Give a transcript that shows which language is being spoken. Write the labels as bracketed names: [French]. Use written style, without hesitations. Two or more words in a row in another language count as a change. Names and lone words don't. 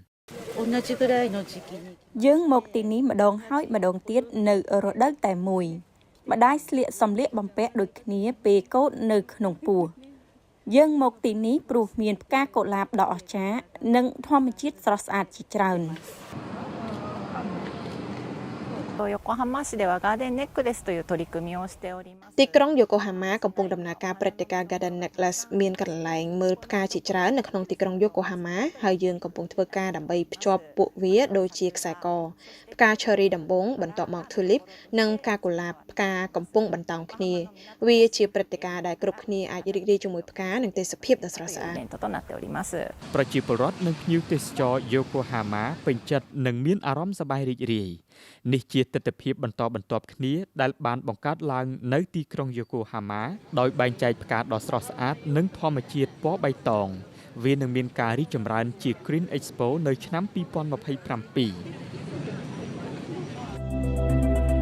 [Khmer] យើងមកទីនេះម្ដងហើយម្ដងទៀតនៅរដូវតែមួយម្ដាយស្លៀកសម្លៀកបំពាក់ដូចគ្នាពេលកូននៅក្នុងពោះយើងមកទីនេះព្រោះមានផ្កាកុលាបដ៏អស្ចារ្យនិងធម្មជាតិស្រស់ស្អាតជាច្រើន [Japanese] 横浜市ではガーデンネックレスという取り組みをしております。 [Khmer] ទីក្រុងយូកូហាម៉ាកំពុងដំណើរការព្រឹត្តិការណ៍ Garden Necklace មានកន្លែងមើលផ្កាជាច្រើននៅក្នុងទីក្រុងយូកូហាម៉ាហើយយើងកំពុងធ្វើការដើម្បីភ្ជាប់ពួកវាដូចជាខ្សែកផ្កា Cherry ដំបងបន្ទាប់មក Tulip និងផ្កាកុលាបផ្កាកំពុងបន្តោងគ្នាវាជាព្រឹត្តិការណ៍ដែលគ្រប់គ្នាអាចរីករាយជាមួយផ្កានិងទេសភាពដ៏ស្រស់ស្អាត [Japanese] イベントとなっております。 [Khmer] ប្រជាពលរដ្ឋនិងភ្ញៀវទេសចរយូកូហាម៉ាពេញចិត្តនិងមានអារម្មណ៍សប្បាយរីករាយនេះជាទិដ្ឋភាពបន្តបន្ទាប់គ្នាដែលបានបង្កើតឡើងនៅទីក្រុងយូកូហាម៉ាដោយបែងចែកផ្កាដ៏ស្រស់ស្អាតនិងធម្មជាតិពណ៌បៃតងវានឹងមានការរីកចម្រើនជា Green Expo នៅឆ្នាំ 2027